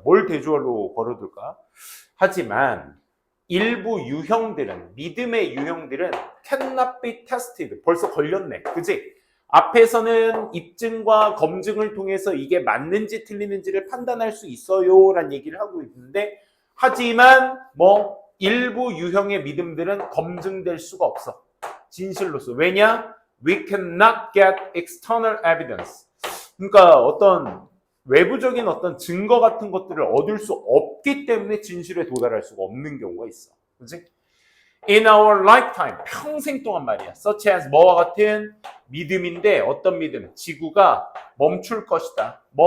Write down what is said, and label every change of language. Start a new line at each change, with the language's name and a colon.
Korean: 뭘 대조로 걸어둘까? 하지만 일부 유형들은, 믿음의 유형들은
English: cannot be tested.
Korean: 벌써 걸렸네. 그지? 앞에서는 입증과 검증을 통해서 이게 맞는지 틀리는지를 판단할 수 있어요 라는 얘기를 하고 있는데, 하지만 일부 유형의 믿음들은 검증될 수가 없어. 진실로서. 왜냐?
English: We cannot get external evidence.
Korean: 그러니까 어떤 외부적인 어떤 증거 같은 것들을 얻을 수 없기 때문에 진실에 도달할 수가 없는 경우가 있어. 그치?
English: In our lifetime,
Korean: 평생 동안 말이야.
English: Such as
Korean: 뭐와 같은 믿음인데, 어떤 믿음? 지구가 멈출 것이다.